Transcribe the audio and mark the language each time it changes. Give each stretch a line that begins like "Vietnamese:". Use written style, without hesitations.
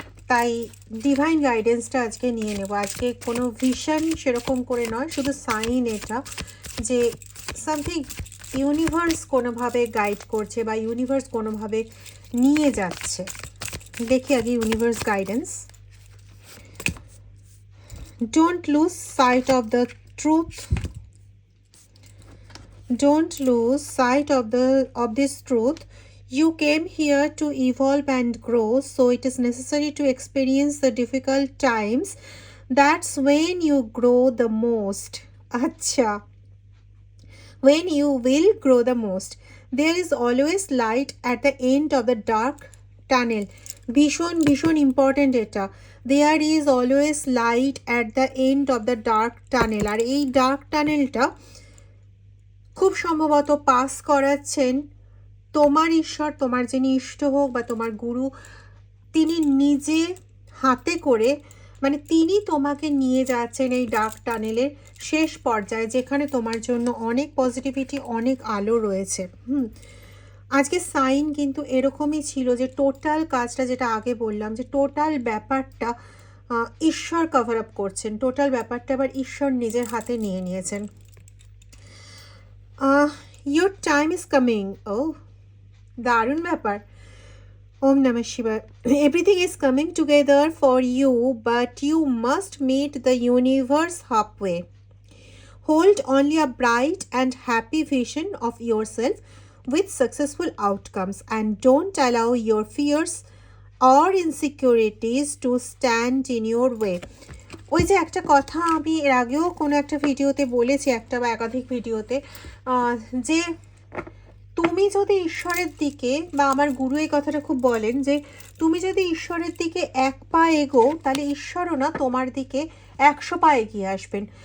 Bangla: তাই ডিভাইন গাইডেন্সটা আজকে নিয়ে নেব। আজকে কোনো ভিশন সেরকম করে নয়, শুধু সাইন এটা যে সামথিং ইউনিভার্স কোনোভাবে গাইড করছে বা ইউনিভার্স কোনোভাবে নিয়ে যাচ্ছে। দেখি আগে universe guidance.
English: Don't lose sight of the truth, don't lose sight of this truth. You came here to evolve and grow, so it is necessary to experience the difficult times. That's when you grow the most. Acha, when you will grow the most. There is always light at the end of the dark tunnel.
Bangla: ভীষণ important এটা।
English: There is always light at the end of the dark tunnel.
Bangla: আর এই dark টানেলটা খুব সম্ভবত pass করাচ্ছেন তোমার ঈশ্বর, তোমার যিনি ইষ্ট হোক বা তোমার গুরু, তিনি নিজে হাতে করে, মানে তিনি তোমাকে নিয়ে যাচ্ছেন এই ডার্ক টানেলের শেষ পর্যায়ে, যেখানে তোমার জন্য অনেক পজিটিভিটি, অনেক আলো রয়েছে। আজকে সাইন কিন্তু এরকমই ছিল যে টোটাল কাজটা, যেটা আগে বললাম যে টোটাল ব্যাপারটা ঈশ্বর কভার আপ করছেন, টোটাল ব্যাপারটা আবার ঈশ্বর নিজের হাতে নিয়ে নিয়েছেন।
English: Your time is coming. Oh,
Bangla: দারুণ ব্যাপার।
Sanskrit: ওম নমঃ শিবায়।
English: Everything is coming together for you, but you must meet the universe halfway. Hold only a bright and happy vision of yourself with successful outcomes, and don't allow your fears or insecurities to stand in your way.
Bangla: ওই যে একটা কথা আমি এর আগেও কোনো একটা ভিডিওতে বলেছি, একটা বা একাধিক ভিডিওতে, যে তুমি যদি ঈশ্বরের দিকে, বা আমার গুরু এই কথাটা খুব বলেন যে তুমি যদি ঈশ্বরের দিকে এক পা এগো, তাহলে ঈশ্বরও না তোমার দিকে 100 পা এগিয়ে আসবেন।